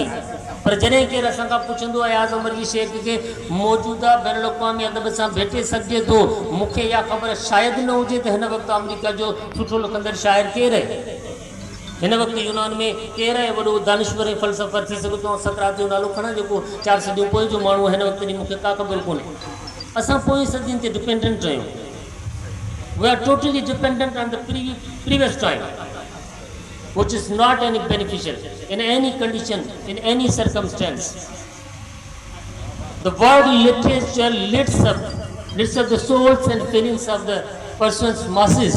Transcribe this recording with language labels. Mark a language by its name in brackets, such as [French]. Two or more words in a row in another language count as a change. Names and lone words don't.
[Sindhi] पर जॾहिं केरु असां खां पुछंदो अयाज़ उमर जी शेख खे मौजूदा बैन अवी अदब सां भेटे सघिजे थो, मूंखे इहा ख़बर शायदि न हुजे त हिन वक़्तु अमेरिका जो सुठो लिखंदड़ शाइर केरु आहे, हिन वक़्तु यूनान में केरु आहे वॾो दानिश्वर ऐं फ़लसफ़र थी सघे थो। सकरात जो नालो खणा जेको 4 सदियूं पोइ जो माण्हू, हिन वक़्त जी मूंखे का ख़बर कोन्हे। असां पोइ सदियुनि ते डिपेंडेंट आहियूं। [English] We are totally dependent on the previous time, which is not any beneficial in any condition, in any circumstance. The word literature lifts up the souls and feelings of the person's masses.